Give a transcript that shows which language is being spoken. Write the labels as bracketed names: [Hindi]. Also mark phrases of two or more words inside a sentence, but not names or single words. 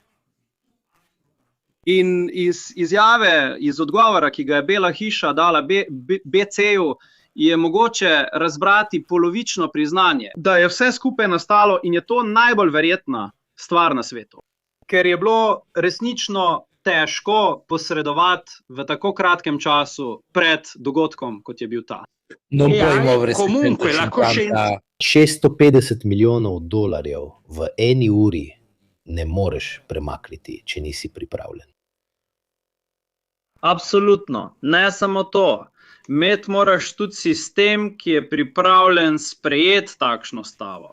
[Slovenian] In iz odgovora, ki ga je Bela hiša dala BC-ju, je mogoče razbrati polovično priznanje, da je vse skupaj nastalo in je to najbolj verjetna stvar na svetu. Ker je bilo resnično težko posredovati v tako kratkem času pred dogodkom, kot je bil ta. Non pojmo v [Italian] comunque la coscienza. [Slovenian] 650 milijonov dolarjev v 1 uri ne moreš premakniti, če nisi pripravljen. Absolutno, ne samo to. Imeti moraš tudi sistem, ki je pripravljen sprejeti takšno stavo.